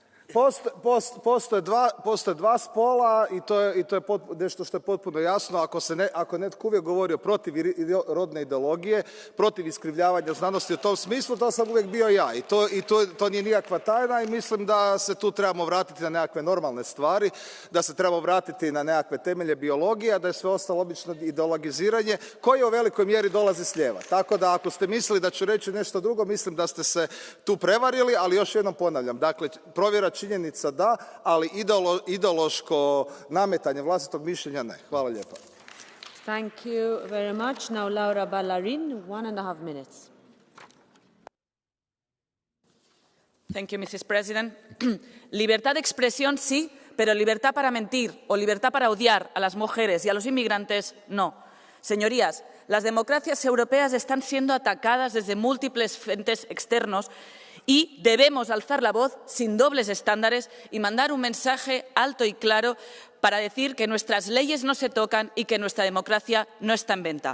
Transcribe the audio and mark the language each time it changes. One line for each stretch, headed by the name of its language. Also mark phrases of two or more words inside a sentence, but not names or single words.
Croatian: Postoje dva spola i to je nešto što je potpuno jasno. Ako netko uvijek govori protiv rodne ideologije, protiv iskrivljavanja znanosti u tom smislu, to sam uvijek bio ja. I to nije nikakva tajna i mislim da se tu trebamo vratiti na nekakve normalne stvari, da se trebamo vratiti na nekakve temelje biologije, a da je sve ostalo obično ideologiziranje koje u velikoj mjeri dolazi s lijeva. Tako da ako ste mislili da ću reći nešto drugo, mislim da ste se tu prevarili, ali još jednom ponavljam. Dakle, provjera činjenica da, ali ideološko nametanje vlastitog mišljenja ne. Hvala lijepa.
English: Thank you very much. Now Laura Ballarin, 1.5 minutes. Thank you, Mrs. President.
Spanish: Libertad de expresión sí, pero libertad para mentir o libertad para odiar a las mujeres y a los inmigrantes no. Señorías, las democracias europeas están siendo atacadas desde múltiples frentes externos y debemos alzar la voz sin dobles estándares y mandar un mensaje alto y claro para decir que nuestras leyes no se tocan y que nuestra democracia no está en venta.